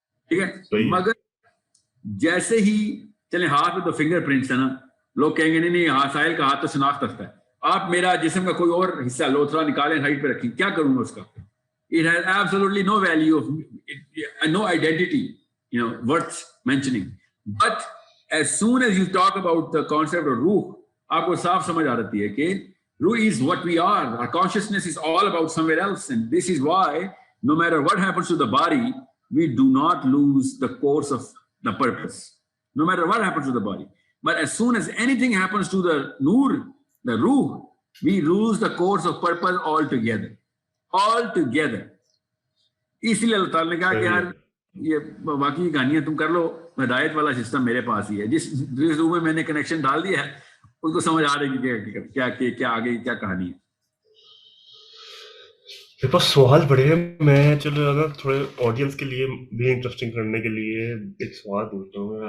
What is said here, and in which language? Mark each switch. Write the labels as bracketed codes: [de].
[ur] ٹھیک ہے, مگر جیسے ہی چلے ہاتھ میں تو فنگر پرنٹس ہے نا, لوگ کہیں گے نہیں نہیں ہاتھ ساحل کا ہاتھ تو شناخت رکھتا ہے. آپ میرا جسم کا کوئی اور حصہ لوتھڑا نکالیں ہائٹ پہ رکھیں, کیا کروں گا اس کا؟ [en] It has absolutely no value of no identity, worth mentioning. But as soon as you talk about the concept of ruh, [ur] آپ کو صاف سمجھ آ رہتی ہے کہ روح [en] is what we are. Our consciousness is all about somewhere else, and this is why no matter what happens to the body, we do not lose the course of the purpose. No matter what happens to the body. But as soon as anything happens to the nur, the ruh, we lose the course of purpose altogether. Altogether. [ur] اس لیے اللہ تعالیٰ نے کہا کہ یار یہ باقی کہانیاں تم کر لو, ہدایت والا سسٹم میرے پاس ہی ہے. جس روح میں میں نے کنیکشن ڈال دیا ہے اس کو سمجھ آ رہی ہے کہ کیا آگے کیا کہانی ہے. میرے پاس سوال بڑے ہیں, میں چلو اگر تھوڑے آڈینس کے لیے بھی انٹرسٹنگ کرنے کے لیے ایک سوال پوچھتا ہوں.